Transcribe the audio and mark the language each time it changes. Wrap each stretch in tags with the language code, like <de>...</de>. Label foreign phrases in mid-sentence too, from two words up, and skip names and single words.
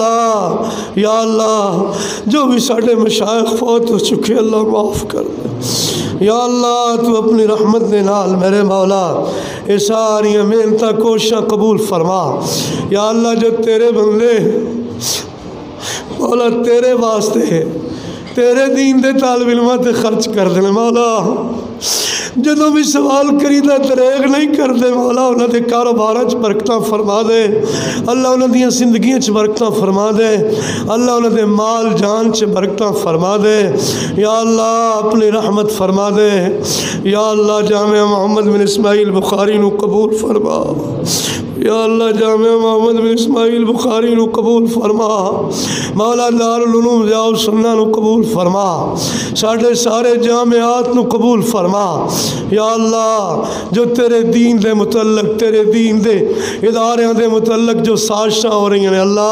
<pa>اللہ جو بھی ساڑھے مشائخ فوت ہو چکے اللہ معاف کر دے، یا اللہ تو اپنی رحمت دے نال میرے مولا اے ساری محنتاں کوششاں قبول فرما، یا اللہ جو تیرے بندے مولا تیرے واسطے تیرے دین دے طالب علماں تے خرچ کر دے مولا، جدوں بھی سوال کریدا دریغ نہیں کر دے مولا، انہاں دے کاروباراں چ برکتاں فرما دے اللہ، انہاں دیاں زندگیاں چ برکتاں فرما دے اللہ، انہاں دے مال جان چ برکتاں فرما دے، یا اللہ اپنی رحمت فرما دے، یا اللہ جامعہ محمد بن اسماعیل بخاری نو قبول فرما، یا اللہ جامعہ محمد بن اسماعیل بخاری نو قبول فرما مولا، دارالعلوم ضیاء السنہ نو قبول فرما، ساڑھے سارے جامعات نو قبول فرما، یا اللہ جو تیرے دین دے متعلق تیرے دین دے اداریاں دے متعلق جو سازشاں ہو رہی ہیں</pa>